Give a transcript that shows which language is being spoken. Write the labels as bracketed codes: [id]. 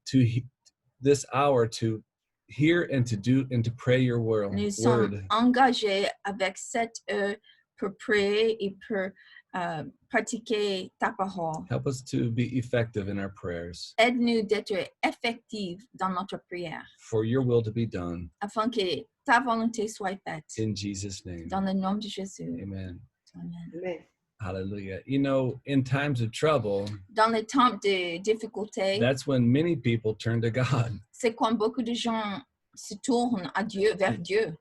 [en] to this hour to hear and to do and to pray your word. [fr] Nous sommes engagés avec cette heure pour prier et pour pratiquer ta parole. [en] Help us to be effective in our prayers. [fr] Aide-nous d'être effectifs dans notre prière, [en] For your will to be done. [fr] afin que ta volonté soit faite. [en] In Jesus' name. [fr] Dans le nom de Jésus. Amen. Amen. Amen. Hallelujah. [en] You know, in times of trouble, [fr] Dans les temps de difficulté, [en] that's when many people turn to God. [fr] c'est quand beaucoup de gens se tournent à Dieu, vers Dieu.